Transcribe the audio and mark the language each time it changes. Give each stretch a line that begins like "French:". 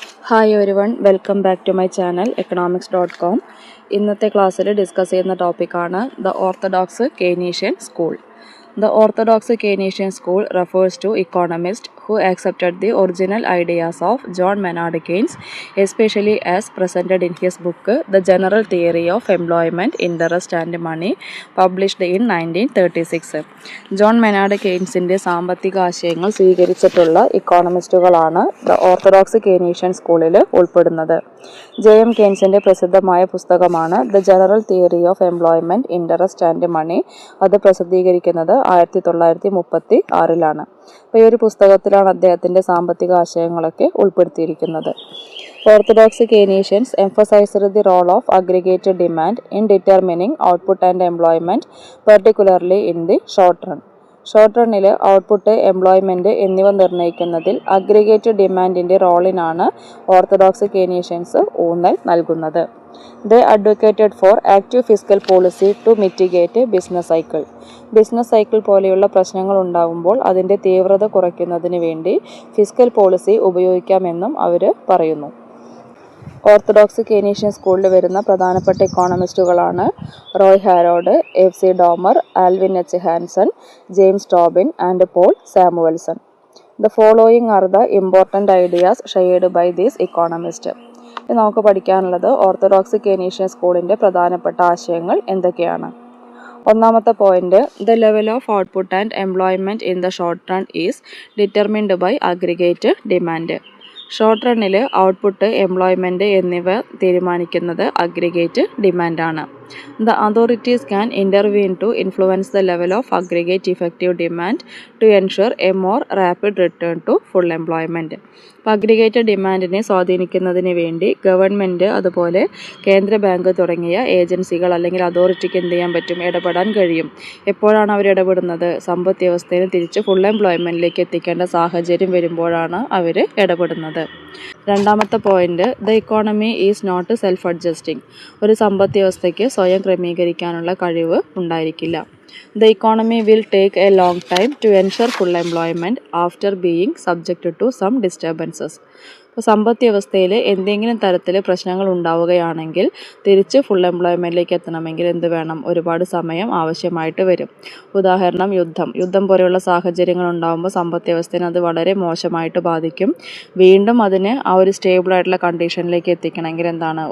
English: Hi everyone, welcome back to my channel economics.com.
Malayalam: ഇന്നത്തെ ക്ലാസ്സിൽ discuss ചെയ്യുന്ന ടോപ്പിക്കാണ് the orthodox Keynesian school.
English: The Orthodox Keynesian school refers to economists who accepted the original ideas of John Maynard Keynes, especially as presented in his book The General Theory of Employment, Interest and Money, published in 1936.
Malayalam: John Maynard കെയ്ൻസിൻ്റെ സാമ്പത്തിക ആശയങ്ങൾ സ്വീകരിച്ചിട്ടുള്ള ഇക്കോണമിസ്റ്റുകളാണ് the orthodox Keynesian സ്കൂളിൽ ഉൾപ്പെടുന്നത്. ജെ.എം. കെയ്ൻസിൻ്റെ പ്രസിദ്ധമായ പുസ്തകമാണ് the general theory of employment, interest and money. അത് പ്രസിദ്ധീകരിക്കുന്നത് 1936 അപ്പോൾ ഈ ഒരു പുസ്തകത്തിലാണ് അദ്ദേഹത്തിൻ്റെ സാമ്പത്തിക ആശയങ്ങളൊക്കെ ഉൾപ്പെടുത്തിയിരിക്കുന്നത്.
English: Orthodox Keynesians emphasized the role of aggregated demand in determining output and employment, particularly in the short run.
Malayalam: Short റണ്ണിൽ output, employment എന്നിവ നിർണ്ണയിക്കുന്നതിൽ അഗ്രിഗേറ്റ് ഡിമാൻഡിൻ്റെ റോളിനാണ് ഓർത്തഡോക്സ് കെയ്നീഷ്യൻസ് ഊന്നൽ നൽകുന്നത്.
English: They advocated for active fiscal policy to mitigate business cycle.
Malayalam: Business cycle പോലെയുള്ള പ്രശ്നങ്ങൾ ഉണ്ടാകുമ്പോൾ അതിൻ്റെ തീവ്രത കുറയ്ക്കുന്നതിന് വേണ്ടി ഫിസ്ക്കൽ പോളിസി ഉപയോഗിക്കാമെന്നും അവർ പറയുന്നു. ഓർത്തഡോക്സ് കെയ്നീഷ്യൻ സ്കൂളിൽ വരുന്ന പ്രധാനപ്പെട്ട ഇക്കോണമിസ്റ്റുകളാണ് Roy Harrod, FC. Domar, Alvin H. Hanson, James Tobin and Paul Samuelson.
English: The following are the important ideas shared by these economist.
Malayalam: നമുക്ക് പഠിക്കാനുള്ളത് ഓർത്തഡോക്സ് കെയ്നീഷ്യൻ സ്കൂളിൻ്റെ പ്രധാനപ്പെട്ട ആശയങ്ങൾ എന്തൊക്കെയാണ്. ഒന്നാമത്തെ point,
English: The level of output and employment in the short run is determined by aggregate demand.
Malayalam: Short റണ്ണിൽ output, employment എന്നിവ തീരുമാനിക്കുന്നത് aggregate ഡിമാൻഡാണ്.
English: The authorities can intervene to influence the level of aggregate effective demand to ensure a more rapid return to full employment.
Malayalam: അപ്പോൾ aggregate ഡിമാൻഡിനെ സ്വാധീനിക്കുന്നതിന് വേണ്ടി government, അതുപോലെ കേന്ദ്ര bank തുടങ്ങിയ ഏജൻസികൾ അല്ലെങ്കിൽ അതോറിറ്റിക്ക് എന്ത് ചെയ്യാൻ പറ്റും, ഇടപെടാൻ കഴിയും. എപ്പോഴാണ് അവർ ഇടപെടുന്നത്? സമ്പദ് വ്യവസ്ഥയെ തിരിച്ച് ഫുൾ എംപ്ലോയ്മെൻറ്റിലേക്ക് എത്തിക്കേണ്ട സാഹചര്യം വരുമ്പോഴാണ് അവർ ഇടപെടുന്നത്. രണ്ടാമത്തെ point,
English: The economy is not self adjusting.
Malayalam: ഒരു സമ്പദ് വ്യവസ്ഥയ്ക്ക് സ്വയം ക്രമീകരിക്കാനുള്ള കഴിവ് ഉണ്ടായിരിക്കില്ല.
English: The economy will take a long time to ensure full employment after being subjected to some disturbances.
Malayalam: ഇപ്പോൾ സമ്പദ് വ്യവസ്ഥയിൽ എന്തെങ്കിലും തരത്തിൽ പ്രശ്നങ്ങൾ ഉണ്ടാവുകയാണെങ്കിൽ തിരിച്ച് ഫുൾ എംപ്ലോയ്മെൻറ്റിലേക്ക് എത്തണമെങ്കിൽ എന്ത് വേണം? ഒരുപാട് സമയം ആവശ്യമായിട്ട് വരും. ഉദാഹരണം, യുദ്ധം പോലെയുള്ള സാഹചര്യങ്ങൾ ഉണ്ടാകുമ്പോൾ സമ്പദ് വ്യവസ്ഥയെ അത് വളരെ മോശമായിട്ട് ബാധിക്കും. വീണ്ടും അതിന് ആ ഒരു സ്റ്റേബിളായിട്ടുള്ള കണ്ടീഷനിലേക്ക് എത്തിക്കണമെങ്കിൽ എന്താണ്?